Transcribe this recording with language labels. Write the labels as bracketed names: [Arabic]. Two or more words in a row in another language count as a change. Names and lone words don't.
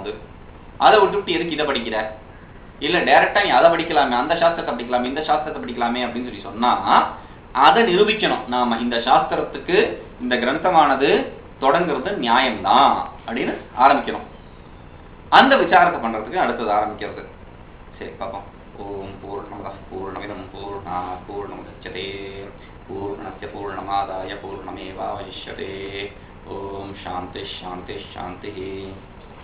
[Tamil] அது அதை விட்டுவிட்டு எதுக்கு இதை படிக்கிற, இல்ல டைரக்டா நீ அதை படிக்கலாமே, அந்த சாஸ்திரத்தை படிக்கலாமே, இந்த சாஸ்திரத்தை படிக்கலாமே அப்படின்னு சொல்லி சொன்னா அதை நிரூபிக்கணும். நாம இந்த சாஸ்திரத்துக்கு இந்த கிரந்தமானது தொடங்குறது நியாயம்தான் அப்படின்னு ஆரம்பிக்கணும். அந்த விசாரத்தை பண்றதுக்கு அடுத்தது ஆரம்பிக்கிறது. சரி, பார்ப்போம். [Sanskrit] ॐ पूर्णमदः पूर्णमिदं पूर्णात् पूर्णमुदच्यते पूर्णस्य पूर्णमादाय पूर्णमेवावशिष्यते. ॐ शान्ति शान्ति शान्ति.